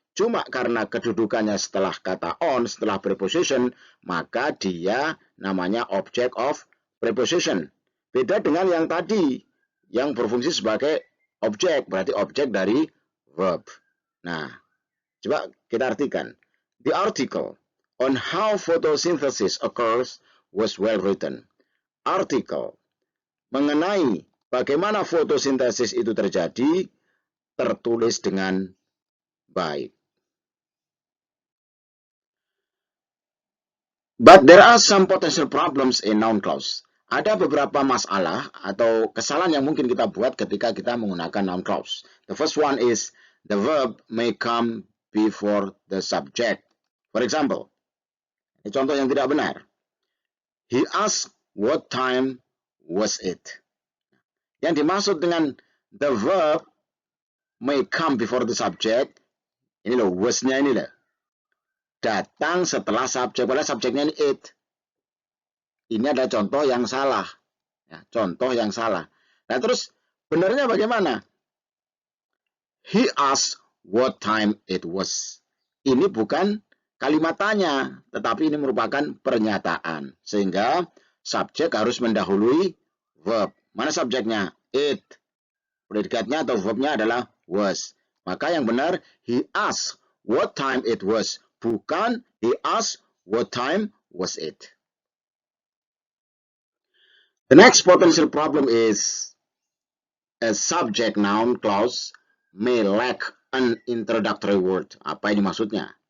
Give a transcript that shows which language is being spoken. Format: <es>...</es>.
<id>Cuma karena kedudukannya setelah kata on, setelah preposition, maka dia namanya object of preposition. Beda dengan yang tadi, yang berfungsi sebagai objek, berarti objek dari verb. Nah, coba kita artikan.</id> <en>The article on how photosynthesis occurs was well written.</en> <id>Artikel mengenai bagaimana fotosintesis itu terjadi tertulis dengan baik.</id> <en>But there are some potential problems in noun clause.</en> <id>Ada beberapa masalah atau kesalahan yang mungkin kita buat ketika kita menggunakan noun clause.</id> <en>The first one is the verb may come before the subject. For example,</en> <id>ini contoh yang tidak benar.</id> <en>He asked what time was it.</en> <id>Yang dimaksud dengan</id> <en>the verb may come before the subject,</en> <id>ini loh, was-nya ini loh. Datang setelah subjek, padahal subjeknya ini it. Ini adalah contoh yang salah. Ya, contoh yang salah. Nah terus benarnya bagaimana?</id> <en>He asked what time it was.</en> <id>Ini bukan kalimat tanya, tetapi ini merupakan pernyataan. Sehingga subjek harus mendahului verb. Mana subjeknya? It. Predikatnya atau verbnya adalah was. Maka yang benar,</id> <en>he asked what time it was.</en> <id>Bukan</id> <en>he asked what time was it. The next potential problem is a subject noun clause may lack an introductory word.</en> <id>Apa ini maksudnya?</id>